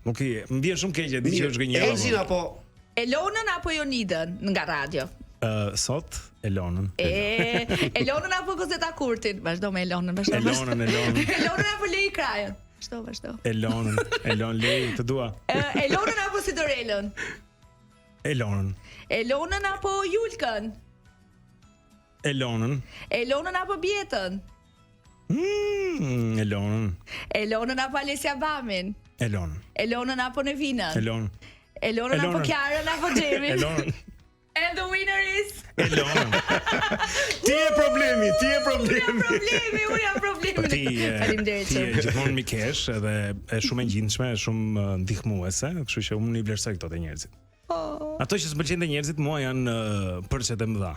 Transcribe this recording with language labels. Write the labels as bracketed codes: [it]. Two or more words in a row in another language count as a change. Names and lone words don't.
[sq] Nuk i më vjen shumë keq e di që është gënjella. Elzin apo Elonën apo Jonidën nga radio? Sot Elonën. Elonën apo Kozeta Kurtin? Vazhdo me Elonën, Elonën. Elonën apo Lei Krajën? Vazhdo. Elon Lei, të dua. Elonën apo Sidorelën? Elonën. Elonën apo Julkën? Elonën apo Bjetën? Elonën. Elonën apo Alessia Bamin? Elonën apo Nevinën? Elonën apo Kiarën apo Xhemin? Elonën. [en] And the winner is [sq] Elonën. Ti je problemi. Unë jam problemi. Faleminderit. Ti je gjithmonë mi kesh edhe e shumë e ngjitshme, shumë ndihmuese, kështu që unë i vlerësoj këto të njerëzit. Ato që s'pëlqejnë të njerëzit mua janë përçet e mëdha.